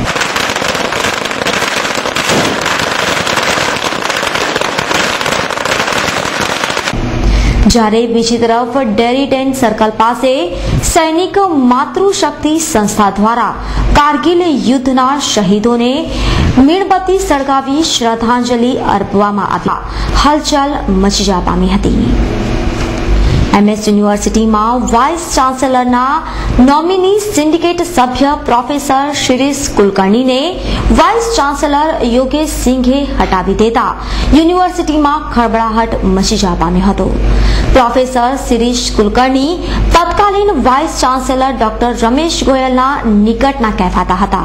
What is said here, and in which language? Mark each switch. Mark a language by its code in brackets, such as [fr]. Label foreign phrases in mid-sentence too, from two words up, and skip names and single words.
[gu] જ્યારે બીજી તરફ ડેરીડેન સર્કલ પાસે સૈનિક માતૃશક્તિ સંસ્થા દ્વારા કારગિલ યુદ્ધના શહીદોને મીણબત્તી સળગાવી શ્રદ્ધાંજલિ અર્પવામાં આવી હલચલ મચી જવા પામી હતી। એમએસ યુનિવર્સિટીમાં વાઇસ ચાન્સેલરના નોમિની સિન્ડિકેટ સભ્ય પ્રોફેસર શિરીષ કુલકર્ણી ને વાઇસ ચાન્સેલર યોગેશ સિંઘે હટાવી દેતા યુનિવર્સિટીમાં ખળબળાહટ મચી જવા પામ્યો હતો। પ્રોફેસર શિરીષ કુલકર્ણી તત્કાલીન વાઇસ ચાન્સેલર ડૉક્ટર રમેશ ગોયલના નિકટના कહેવાતા હતા।